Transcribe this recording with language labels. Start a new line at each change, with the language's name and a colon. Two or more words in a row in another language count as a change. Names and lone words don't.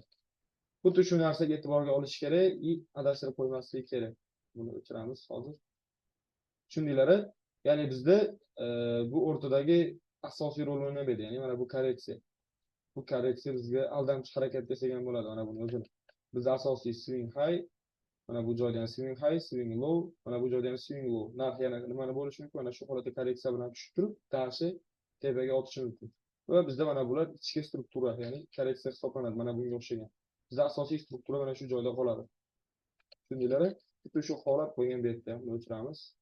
Uzbek: Xuddi shu narsaga e'tiborga olish kerak, adashtirib qo'ymaslik kerak. Buni o'chiramiz hozir. Tushundinglar? Ya'ni bizda bu o'rtadagi asosiy rol o'ynaydi, ya'ni mana bu korreksiya. Bu korreksiya bizga aldamchi harakat desak ham bo'ladi, mana buni o'zini. Bizda asosiy
English: swing high,
Uzbek: mana bu joyda ham
English: swing high, swing low,
Uzbek: mana bu joyda ham
English: swing low.
Uzbek: Narx yana nimani bo'lishi mumkin? Mana shu holatda korreksiya bilan tushib turib, dashi tepaga otishi mumkin. Va bizda mana bular ichki struktura, ya'ni korreksiya hisoblanadi, mana bunga o'xshagan. Bizda asosiy struktura mana shu joyda qoladi. Tushundinglar? Xuddi shu holat bo'lgan bu yerda ham o'chiramiz.